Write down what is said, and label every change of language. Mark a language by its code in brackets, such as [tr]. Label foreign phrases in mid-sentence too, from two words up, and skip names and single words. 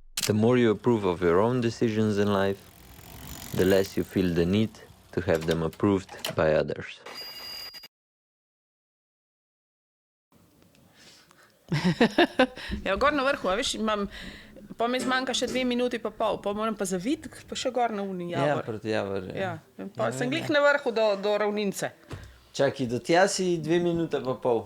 [en] The more you approve of your own decisions in life, the less you feel the need to have them approved by others. [sl] Ja, gor na vrhu, a veš, pa mi zmanjka še 2 minuti pa pol, pa moram pa zaviti, pa še gor na uni javor. proti javor. Ja, pa sem glih na vrhu do ravnince. Čakaj, do tja si 2 minute pa pol.